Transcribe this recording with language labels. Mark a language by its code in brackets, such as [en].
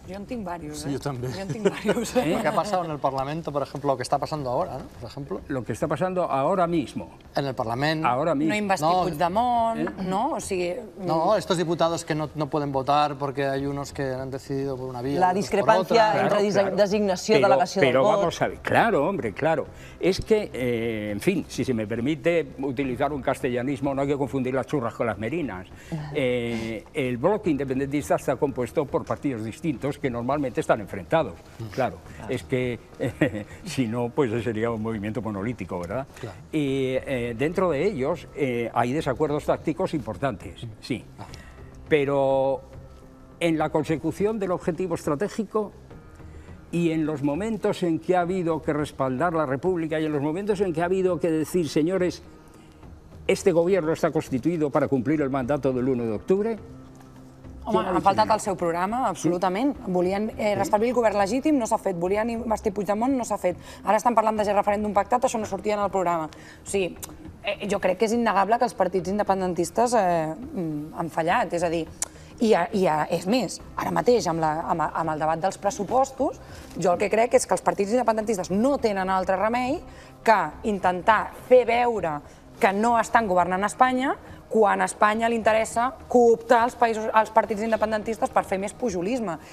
[es] Yo en tengo varios. Sí, yo también. Yo en tengo varios. Lo que ha pasado en el Parlamento, por ejemplo, lo que está pasando ahora, ¿no? Por ejemplo. Lo que está pasando ahora mismo. En el Parlamento. Ahora mismo. No investir Puigdemont, ¿no? [ca] O sigui... [es] No, estos diputados que no pueden votar porque hay unos que han decidido por una vía. [ca] La discrepancia entre designació y delegació del [es] Pero [ca] vot. [es] vamos a ver, claro, hombre, claro. Es que, en fin, si se me permite utilizar un castellanismo, no hay que confundir las churras con las merinas. El bloque independentista está compuesto por partidos distintos que normalmente están enfrentados. Claro, es que si no, pues sería un movimiento monolítico, ¿verdad? Claro. Y dentro de ellos hay desacuerdos tácticos importantes, sí. Pero en la consecución del objetivo estratégico y en los momentos en que ha habido que respaldar la República y en los momentos en que ha habido que decir, señores, este gobierno está constituido para cumplir el mandato del 1 de octubre... [ca] Home, han faltat el seu programa, absolutament. Volien restablir el govern legítim, no s'ha fet. Volien investir Puigdemont, no s'ha fet. Ara estan parlant de referèndum pactat, això no sortia en el programa. O sigui, jo crec que és innegable que els partits independentistes han fallat. És a dir, és més, ara mateix, amb el debat dels pressupostos, jo el que crec és que els partits independentistes no tenen altre remei que intentar fer veure que no estan governant Espanya quan a Espanya li interessa cooptar els partits independentistes per fer més pujolisme.